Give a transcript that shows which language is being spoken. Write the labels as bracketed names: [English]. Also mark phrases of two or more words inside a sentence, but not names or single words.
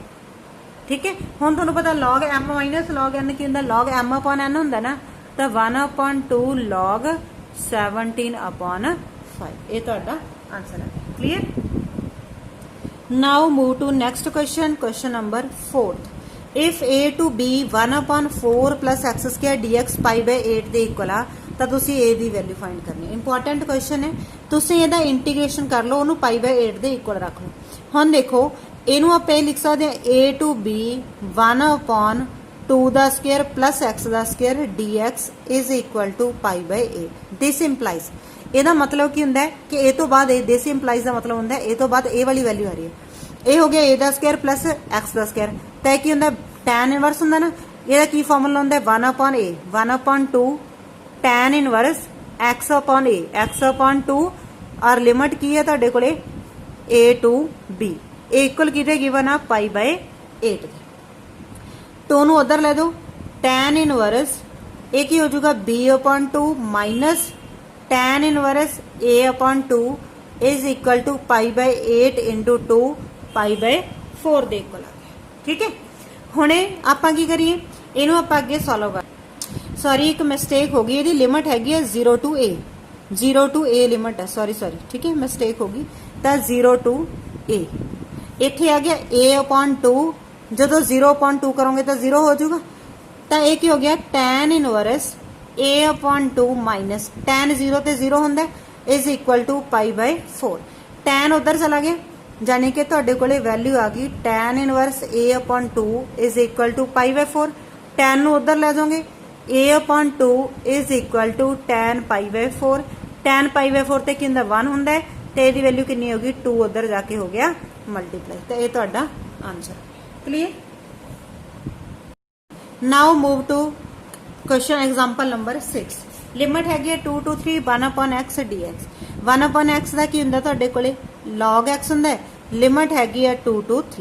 [Punjabi] ਠੀਕ ਹੈ, ਹੁਣ ਤੁਹਾਨੂੰ ਪਤਾ [English] log m minus log n [Punjabi] ਕੀ ਹੁੰਦਾ, [English] log m upon n [Punjabi] ਹੁੰਦਾ ਨਾ, ਤੋ [English] 1 upon 2 log 17 upon 5 [Punjabi] ਯੇ ਤੁਹਾਡਾ ਆਂਸਰ ਹੈ। ਕਲੀਅਰ। [English] Now move to next question, question number 4. If a to b 1 upon 4 plus x square dx π/8 [Punjabi] ਦੇ ਇਕੁਅਲ ਆ, ਤਾਂ ਤੁਸੀਂ a ਦੀ ਵੈਲਿਊ ਫਾਈਂਡ ਕਰਨੀ ਹੈ। [English] important question [Punjabi] ਹੈ, ਤੁਸੀਂ ਇਹਦਾ ਇੰਟੀਗ੍ਰੇਸ਼ਨ ਕਰ ਲਓ, ਉਹਨੂੰ π/8 ਦੇ ਇਕੁਅਲ ਰੱਖ ਲਓ। ਹੁਣ ਦੇਖੋ ਇਹਨੂੰ ਆਪਾਂ ਇਹ ਲਿਖ ਸਕਦੇ ਹਾਂ [English] a to b [Punjabi] 1/2 ਦਾ [English] square plus x [Punjabi] ਦਾ ਸਕੁਅਰ [English] dx is equal to π/8. this implies, [Punjabi] ਇਹਦਾ ਮਤਲਬ ਕੀ ਹੁੰਦਾ ਹੈ ਕਿ ਇਹ ਤੋਂ ਬਾਅਦ ਇਹ [English] this implies [Punjabi] ਦਾ ਮਤਲਬ ਹੁੰਦਾ ਹੈ ਇਹ ਤੋਂ ਬਾਅਦ ਇਹ ਵਾਲੀ ਵੈਲਿਊ ਆ ਰਹੀ ਹੈ। ਇਹ ਹੋ ਗਿਆ a ਦਾ [English] square plus x [Punjabi] ਦਾ ਸਕੁਅਰ, ਤਾਂ ਇਹ ਕੀ ਹੁੰਦਾ [English] tan inverse [Punjabi] ਹੁੰਦਾ ਨਾ, ਇਹਦਾ ਕੀ ਫਾਰਮੂਲਾ ਹੁੰਦਾ [English] 1/a 1/2 tan inverse x/a x/2 [Punjabi] ਔਰ ਲਿਮਿਟ ਕੀ ਹੈ ਤੁਹਾਡੇ ਕੋਲੇ [English] a to b, [Punjabi] ਇਹ ਇਕੁਅਲ ਕਿਹਦੇ ਗਿਵਨ ਆ π/8 ਦੇ। ਟੂ ਨੂੰ ਉਧਰ ਲੈ ਦੋ, [English] tan inverse [Punjabi] ਇਹ ਕੀ ਹੋ ਜਾਊਗਾ [English] b/2 minus tan inverse a/2 is equal to π/8 into 2 π/4 [Punjabi] ਦੇ ਇਕੁਅਲ ਆ ਗਿਆ। ਠੀਕ ਹੈ, ਹੁਣੇ ਆਪਾਂ ਕੀ ਕਰੀਏ, ਇਹਨੂੰ ਆਪਾਂ ਅੱਗੇ ਸੋਲਵ ਕਰ। ਸੌਰੀ ਇੱਕ ਮਿਸਟੇਕ ਹੋ ਗਈ, ਇਹਦੀ ਲਿਮਿਟ ਹੈਗੀ ਹੈ [English] 0 to a [Punjabi] ਲਿਮਿਟ ਹੈ, ਸੌਰੀ ਠੀਕ ਹੈ ਮਿਸਟੇਕ ਹੋ ਗਈ। ਤਾਂ [English] 0 to a [Punjabi] ਇੱਥੇ ਆ ਗਿਆ a/2, ਜਦੋਂ 0/2 ਕਰੋਗੇ ਤਾਂ 0 ਹੋ ਜਾਊਗਾ, ਤਾਂ ਇਹ ਕੀ ਹੋ ਗਿਆ [English] tan inverse a/2 minus tan 0 [Punjabi] ਤੇ 0 ਹੁੰਦਾ [English] is equal to π/4. [Punjabi] tan ਉਧਰ ਚਲਾ ਗਿਆ, ਜਾਨੀ ਕਿ ਤੁਹਾਡੇ ਕੋਲੇ ਵੈਲਿਊ ਆ ਗਈ [English] tan inverse a/2 is equal to π/4. [Punjabi] tan ਨੂੰ ਉਧਰ ਲੈ ਜਾਓਗੇ [English] a/2 is equal to tan π/4. [Punjabi] tan π/4 ਤੇ ਕੀ ਹੁੰਦਾ 1 ਹੁੰਦਾ ਹੈ, ਤੇ ਇਹਦੀ ਵੈਲਿਊ ਕਿੰਨੀ ਹੋ ਗਈ 2 ਉਧਰ ਜਾ ਕੇ ਹੋ ਗਿਆ ਮਲਟੀਪਲਾਈ, ਤਾਂ ਇਹ ਤੁਹਾਡਾ ਆਨਸਰ। [English] Clear. Now move to question example number 6. [Punjabi] ਲਿਮਿਟ ਹੈਗੀ ਹੈ [English] 2 to 3 1/x dx। [Punjabi] 1/x ਦਾ ਕੀ ਹੁੰਦਾ ਤੁਹਾਡੇ ਕੋਲੇ log x ਹੁੰਦਾ ਹੈ, ਲਿਮਿਟ ਹੈਗੀ ਹੈ [English] 2 to 3।